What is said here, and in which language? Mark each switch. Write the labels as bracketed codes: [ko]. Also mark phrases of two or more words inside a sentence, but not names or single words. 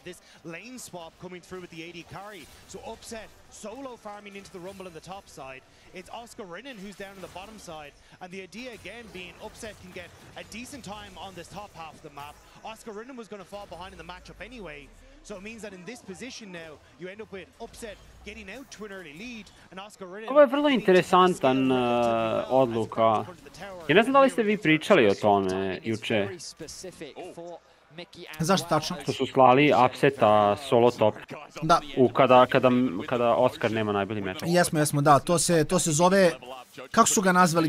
[en] This lane swap coming through with the AD carry. So Upset solo farming into the Rumble on the top side. It's Oscarinen who's down on the bottom side. And the idea again being Upset can get a decent time on this top half of the map. Oscarinen was going to fall behind in the matchup anyway. So it means that in this position now, you end up with Upset getting out to an early lead, and Oscarinen... [sr] Ovo je vrlo interesantan odluka. Ja ne znam da li ste vi pričali o tome juče. Zašto tačno? Što su slali Upseta [en] solo top. [sr] Da. Kada Oscar nema najbolji meč. Jesmo, da. To se zove... Kako su ga nazvali?